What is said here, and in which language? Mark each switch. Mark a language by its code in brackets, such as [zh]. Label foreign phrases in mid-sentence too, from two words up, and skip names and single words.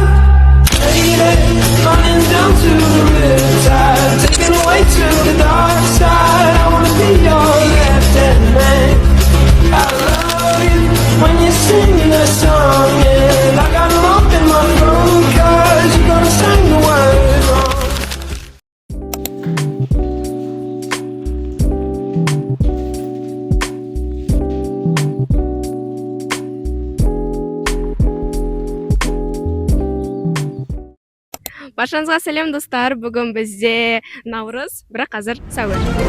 [en] Lady, running down to the riptide, taken away to the dark side. I wanna be your left-hand man. I love you when you sing that song, and I got a lump in my throat 'cause you're gonna sing the words wrong. [kk] Баршаңызға сәлем достар. Бүгін бізде Наурыз, бірақ қазір сәуір.